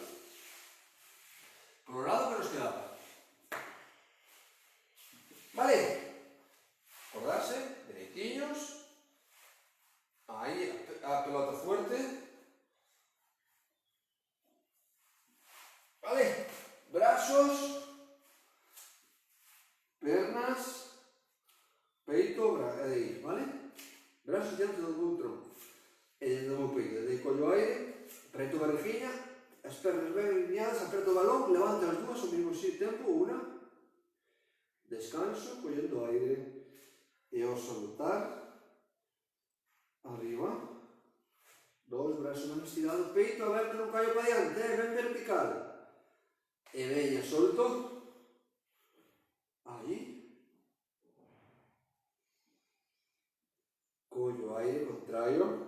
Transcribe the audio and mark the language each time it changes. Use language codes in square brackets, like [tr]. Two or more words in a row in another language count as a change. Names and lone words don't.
[es] Por el lado que nos quedaba. ¿Vale? [gl] Acordarse, dereitinhos. [es] Ahí, a pelota fuerte. ¿Vale? [gl] Brazos, pernas, peito, ¿vale? Brazos diante do meu tronco e do meu peito. Dei collo aire, apreto a barriguinha, as pernas ben alineadas, apreto o balón, levanto as dúas ao mesmo tempo, una, descanso, collendo aire e ao soltar, arriba, dos, brazos ben estirados, peito aberto, non caio para diante, ben vertical, e veña, solto, aí, collo aire, contraio,